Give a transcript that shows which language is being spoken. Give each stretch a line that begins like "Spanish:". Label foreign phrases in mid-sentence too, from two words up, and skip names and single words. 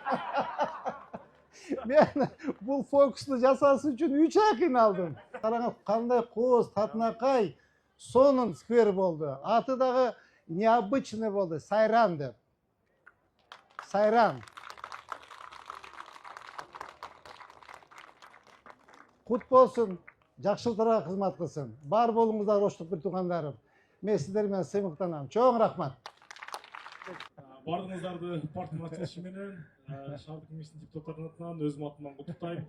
Uzbek: Men bu fokusni jasasi uchun 3 ay qiynaldim. Qarang, qanday qo'z, tatnaqay, sonun skver bo'ldi. Atidagi необычный bo'ldi, sayran deb. Sayran.
Kyrgyz: Кут болсын, жакшылыктарга кызмат кылсын. Бар болуңуздар оштук бир туугандарым. Мен сиздер менен сыймыктанам. Чоң рахмат. Бардыңыздарды партиянын ачылышы менен шаардык кеңештин депутаттарынын атынан өзүм атымдан куттуктайм.